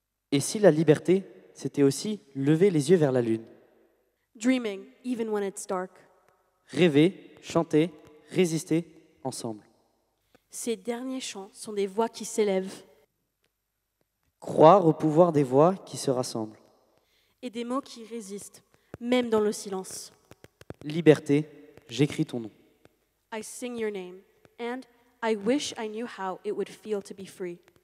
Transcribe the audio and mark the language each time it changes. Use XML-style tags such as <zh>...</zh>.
<fr>Et si la liberté, c'était aussi lever les yeux vers la lune,</fr> <en>Dreaming, even when it's dark.</en> <fr>rêver, chanter, résister ensemble, Ces derniers chants sont des voix qui s'élèvent croire au pouvoir des voix qui se rassemblent, et des mots qui résistent, même dans le silence. liberté, j'écris ton nom.</fr> <en>I sing your name, and I wish I knew how it would feel to be free.</en>